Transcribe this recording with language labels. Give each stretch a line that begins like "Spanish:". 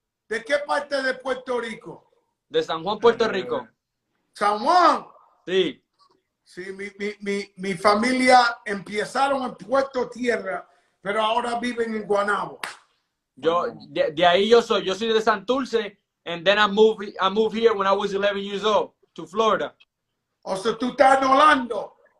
Spanish: ¿De qué parte de Puerto Rico? De San Juan, Puerto Rico. San Juan. Sí. Sí, mi familia empezaron en Puerto Tierra, pero ahora viven en Guanabo. De ahí yo soy de Santurce,
English: and then I moved here when I was 11 years old to Florida.
Spanish: O sea, tú estás en Orlando.